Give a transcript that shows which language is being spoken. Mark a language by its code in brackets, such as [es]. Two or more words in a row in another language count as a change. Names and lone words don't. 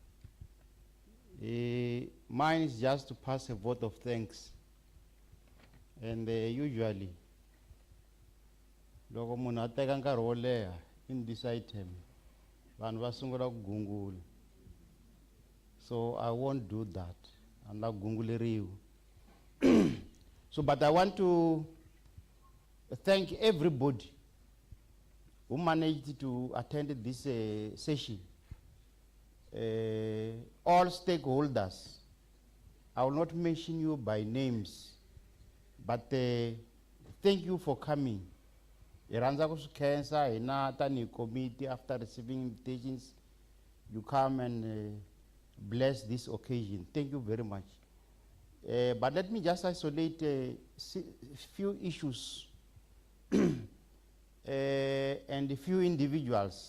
[en] Mine is just to pass a vote of thanks. And usually, [ts] loko munhu a teka nkarhi wo leha [en] in this item, [ts] vanhu va sungula ku gungula. [en] So I won't do that. I'm not gunguleriwa. So, but I want to thank everybody who managed to attend this session. All stakeholders. I will not mention you by names, but thank you for coming. [ts] Iranza kusukensa ina tani [en] committee after receiving invitations, you come and bless this occasion. Thank you very much. But let me just isolate a few issues and a few individuals.